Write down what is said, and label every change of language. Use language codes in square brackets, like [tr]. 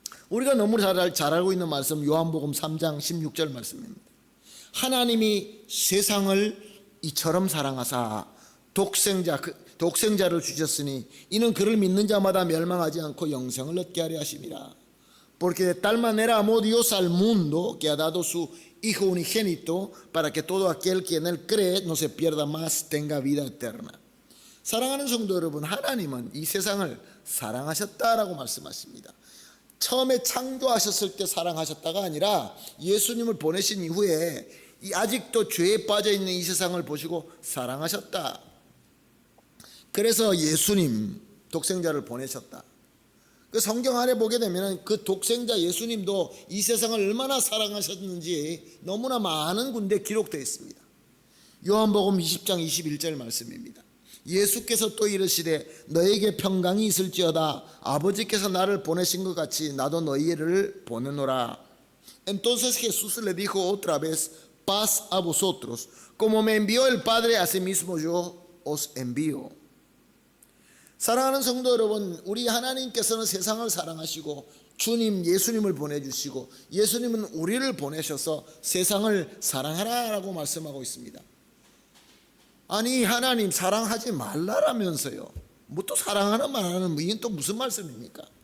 [ko] 우리가 너무 잘 알고 있는 말씀, 요한복음 3장 16절 말씀입니다. 하나님이 세상을 이처럼 사랑하사 독생자를 주셨으니 이는 그를 믿는 자마다 멸망하지 않고 영생을 얻게 하려 하심이라. [es] Porque de tal manera amó Dios al mundo que ha dado su Hijo unigénito para que todo aquel que en él cree no se pierda más, tenga vida eterna. [ko] 사랑하는 성도 여러분, 하나님은 이 세상을 사랑하셨다라고 말씀하십니다. 처음에 창조하셨을 때 사랑하셨다가 아니라 예수님을 보내신 이후에 아직도 죄에 빠져 있는 이 세상을 보시고 사랑하셨다. 그래서 예수님 독생자를 보내셨다. 그 성경 안에 보게 되면 그 독생자 예수님도 이 세상을 얼마나 사랑하셨는지 너무나 많은 군데 기록되어 있습니다. 요한복음 20장 21절 말씀입니다. 예수께서 또 이르시되 너에게 평강이 있을지어다. 아버지께서 나를 보내신 것 같이 나도 너희를 보내노라. [es] Entonces Jesús le dijo otra vez, paz a vosotros. Como me envió el Padre, asimismo yo os envío. [ko] 사랑하는 성도 여러분, 우리 하나님께서는 세상을 사랑하시고 주님 예수님을 보내주시고 예수님은 우리를 보내셔서 세상을 사랑하라라고 말씀하고 있습니다. 아니 하나님 사랑하지 말라라면서요. 뭐 또 사랑하는 말하는 이건 또 무슨 말씀입니까?